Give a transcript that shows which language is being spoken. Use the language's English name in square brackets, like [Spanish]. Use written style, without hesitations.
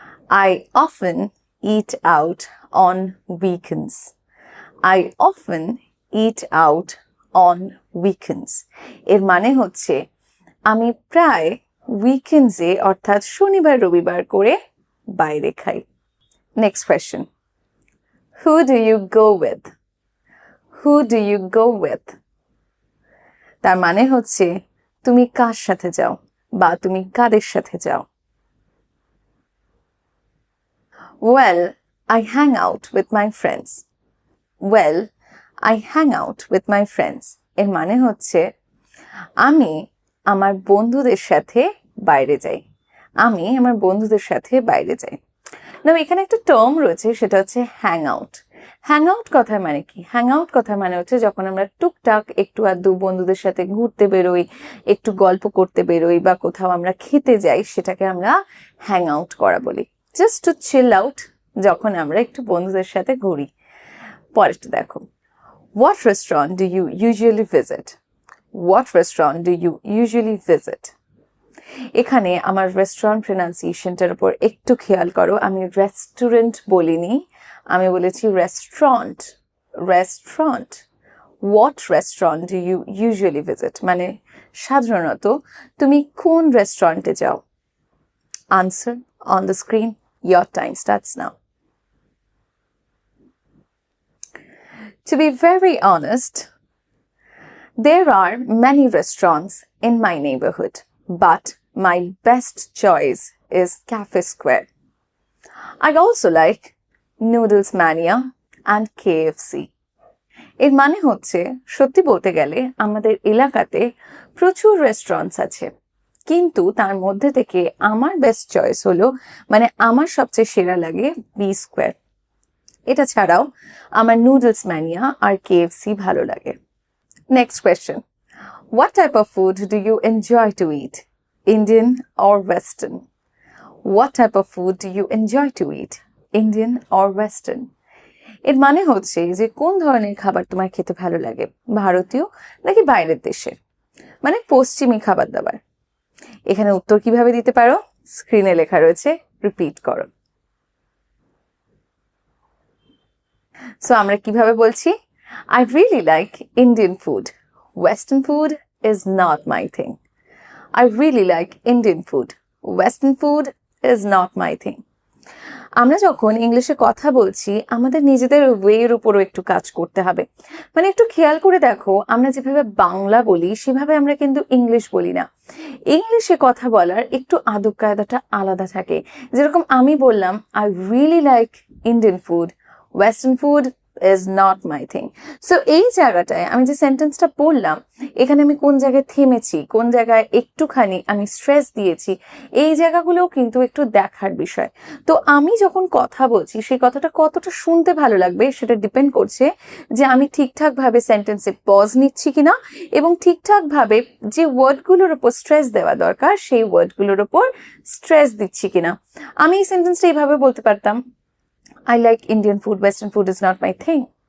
[English] I often eat out on weekends. I often eat out on weekends. [Bangla] এর মানে হচ্ছে আমি প্রায় উইকেন্ডসে অর্থাৎ শনিবার রবিবার করে বাইরে খাই। [English] Next question, who do you go with? Who do you go with? [Bangla] তার মানে হচ্ছে তুমি কার সাথে যাও বা তুমি কাদের সাথে যাও। [English] Well, I hang out with my friends. Well, I hang out with my friends [Bangla] এর মানে হচ্ছে আমি আমার বন্ধুদের সাথে বাইরে যাই। আমি আমার বন্ধুদের সাথে বাইরে যাই। না, এখানে একটা টার্ম রয়েছে, সেটা হচ্ছে হ্যাং আউট। হ্যাং আউট কথার মানে কি? হ্যাং আউট কথার মানে হচ্ছে যখন আমরা টুকটাক একটু আধটু বন্ধুদের সাথে ঘুরতে বেরোই, একটু গল্প করতে বেরোই বা কোথাও আমরা খেতে যাই, সেটাকে আমরা হ্যাং আউট করা বলি। [English] just to chill out, [Bangla] যখন আমরা একটু বন্ধুদের সাথে ঘুরি। পরেরটা দেখো, [English] What restaurant do you usually visit? What restaurant do you usually visit? [Bangla] এখানে আমার রেস্টুরেন্ট প্রনাউন্সিয়েশনটার উপর একটু খেয়াল করো। আমি রেস্টুরেন্ট বলিনি, আমি বলেছি restaurant. Restaurant. [English] What restaurant do you usually visit? [Bangla] মানে সাধারণত তুমি কোন রেস্টুরেন্টে যাও? [English] Answer on the screen. Your time starts now. To be very honest, there are many restaurants in my neighborhood, but my best choice is Cafe Square. I also like Noodles Mania and KFC. [Bangla] এর মানে হচ্ছে সত্যি বলতে গেলে আমাদের এলাকাতে প্রচুর restaurants আছে, কিন্তু তার মধ্যে থেকে আমার বেস্ট চয়েস হলো, মানে আমার সবচেয়ে সেরা লাগে বি স্কোয়ার। এটা ছাড়াও আমার নুডলস ম্যানিয়া আর কেএফসি ভালো লাগে। [English] Next question, what type of food do you enjoy to eat, Indian or western? What type of food do you enjoy to eat, Indian or western? [Bangla] এর মানে হচ্ছে যে কোন ধরনের খাবার তোমার খেতে ভালো লাগে, ভারতীয় নাকি বাইরের দেশের, মানে পশ্চিমী খাবার দাবার। এখানে উত্তর কিভাবে দিতে পারো, স্ক্রিনে লেখা রয়েছে, রিপিট করো। সো আমরা কিভাবে বলছি, [English] I really like Indian food. Western food is not my thing. I really like Indian food. Western food is not my thing. [Bangla] আমরা যখন ইংলিশে কথা বলছি আমাদের নিজেদের ওয়ের উপরও একটু কাজ করতে হবে। মানে একটু খেয়াল করে দেখো, আমরা যেভাবে বাংলা বলি সেভাবে আমরা কিন্তু ইংলিশ বলি না। ইংলিশে কথা বলার একটু আদব কায়দাটা আলাদা থাকে। যেরকম আমি বললাম, [English] I really like Indian food. Western food is not my thing. [Bangla] So এই জায়গাটায় আমি যে সেন্টেন্সটা পড়লাম, এখানে আমি কোন জায়গায় থেমেছি, কোন জায়গায় একটুখানি আমি স্ট্রেস দিয়েছি, এই জায়গাগুলোও কিন্তু একটু দেখার বিষয়। তো আমি যখন কথা বলছি সেই কথাটা কতটা শুনতে ভালো লাগবে সেটা ডিপেন্ড করছে যে আমি ঠিকঠাকভাবে সেন্টেন্সে পজ নিচ্ছি কিনা এবং ঠিকঠাকভাবে যে ওয়ার্ডগুলোর ওপর স্ট্রেস দেওয়া দরকার সেই ওয়ার্ডগুলোর ওপর স্ট্রেস দিচ্ছি কিনা। আমি এই সেন্টেন্সটা এইভাবে বলতে পারতাম, [English] I like Indian food, Western food is not my thing.